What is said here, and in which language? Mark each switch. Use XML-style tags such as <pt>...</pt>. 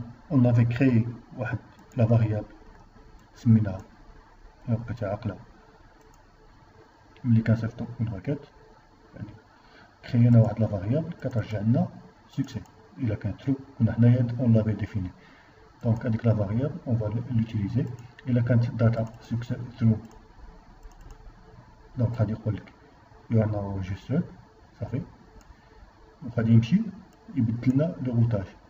<fr>On avait créé la variable</fr> <ar>سميناها بقيت عاقله ملي كنصيفطو une requête يعني créer واحد لا variable كترجع لنا succès. إلا كان true كنا حنايا</ar> <fr>on l'avait défini. Donc avec la variable on va l'utiliser.</fr> <ar>إلا كانت data succès true donc غادي يقول لك</ar> <en>you are now registered</en> <ar>صافي وغادي يمشي يبدل لنا لو routage.</ar>